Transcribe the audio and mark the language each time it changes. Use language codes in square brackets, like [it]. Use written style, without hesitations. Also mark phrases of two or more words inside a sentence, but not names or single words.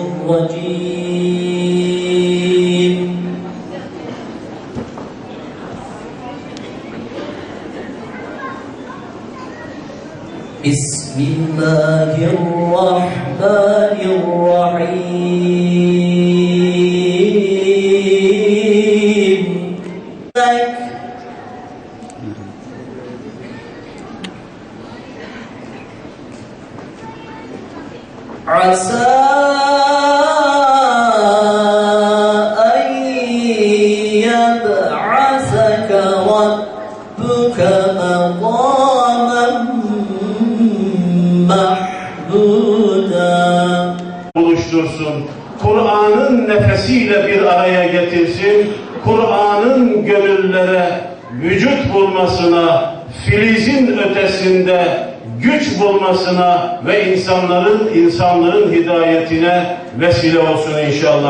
[ar] الرجيم بسم الله الرحمن الرحيم عسى أن يبعثك ربك مقاما محمودا. [tr] Buluştursun, Kur'an'ın nefesiyle bir araya getirsin, Kur'an'ın gönüllere vücut bulmasına, filizin ötesinde güç bulmasına ve insanlığın hidayetine vesile olsun inşallah.